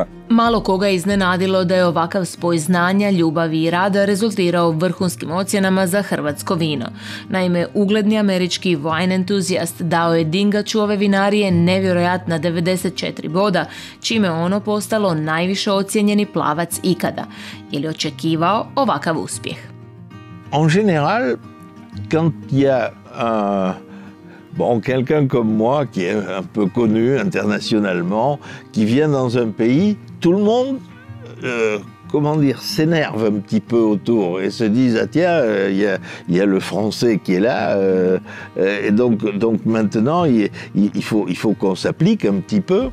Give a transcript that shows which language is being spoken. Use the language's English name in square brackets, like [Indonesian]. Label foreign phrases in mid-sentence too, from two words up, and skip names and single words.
[Croatian] Malo koga je iznenadilo da je ovakav spoj znanja, ljubavi i rada rezultirao vrhunskim ocjenama za hrvatsko vino. Naime, ugledni američki wine entuzijast dao je Dingaču ove vinarije nevjerojatna 94 boda, čime ono postalo najviše ocijenjeni plavac ikada. Je li očekivao ovakav uspjeh? [French] En général, quand il y a quelqu'un comme moi qui est un peu connu internationalement, qui vient dans un pays, tout le monde, s'énerve un petit peu autour et se disent ah tiens, il y a le français qui est là, et donc maintenant il faut qu'on s'applique un petit peu.